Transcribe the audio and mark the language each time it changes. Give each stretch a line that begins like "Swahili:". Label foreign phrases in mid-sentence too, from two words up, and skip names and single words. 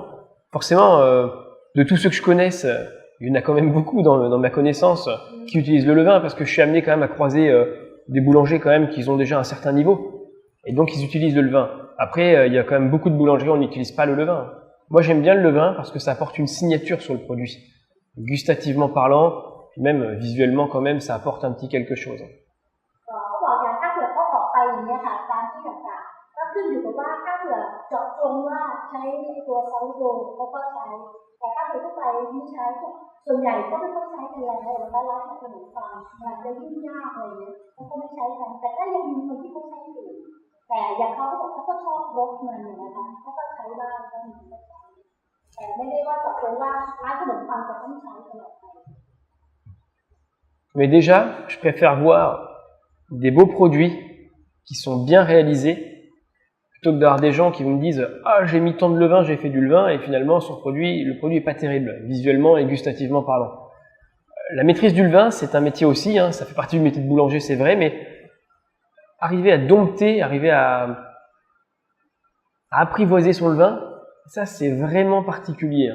French: Forcément, de tous ceux que je connaisse, il y en a quand même beaucoup dans ma connaissance qui utilisent le levain parce que je suis amené quand même à croiser des boulangers quand même qui ont déjà un certain niveau. Et donc ils utilisent le levain. Après, il y a quand même beaucoup de boulangeries où on n'utilise pas le levain. Moi j'aime bien le levain parce que ça apporte une signature sur le produit. Gustativement parlant, puis même visuellement quand même, ça apporte un petit quelque chose.
Thai: ขึ้นอยู่กับว่าถ้าเกิดเจาะจงว่าใช้ตัวซอฟต์โวร์เขาก็ใช้แต่ถ้าเกิดทั่วไปไม่ใช้ส่วนใหญ่ก็ไม่ต้องใช้กันแล้วแล้วร้านขนมปังมันจะยุ่งยากอะไรเงี้ยเขาก็ไม่ใช้กันแต่ถ้ายังมีคนที่เขาใช้อยู่แต่อย่างเขาก็ชอบรสมันนะคะเขาก็ใช้บ้างก็มีแต่ไม่ได้ว่าเจาะจงว่าร้านขนมปังจะต้องใช้ตลอดไป
French: Mais déjà, je préfère voir des beaux produits qui sont bien réalisés plutôt que d'avoir des gens qui me disent « Ah, j'ai mis tant de levain, j'ai fait du levain, et finalement, le produit n'est pas terrible, visuellement et gustativement parlant. » La maîtrise du levain, c'est un métier aussi, hein, ça fait partie du métier de boulanger, c'est vrai, mais arriver à dompter, arriver à apprivoiser son levain, ça, c'est vraiment particulier.